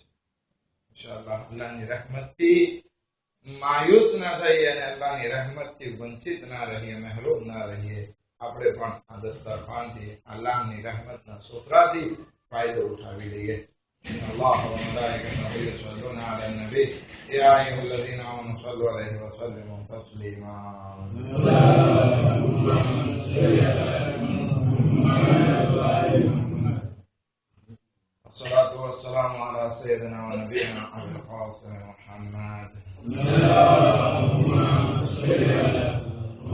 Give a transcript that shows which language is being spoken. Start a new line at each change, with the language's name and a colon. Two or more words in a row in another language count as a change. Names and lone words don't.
Gujarati: ઇન્શાઅલ્લાહ અલ્લાહની રહેમતથી માયુસ ના થઈએ અને અલ્લાહની રહેમતથી વંચિત ના રહીએ, મહેરૂમ ના રહીએ. આપણે પણ આ દસ્તરખાનથી અલ્લાહની રહેમતના સોતરાથી ફાયદો ઉઠાવી લઈએ.
Arabic: الله وملائكته يصلون على النبي يا أيها الذين آمنوا صلوا عليه وسلموا تسليما. الصلاة والسلام على سيدنا ونبينا أبي القاسم محمد.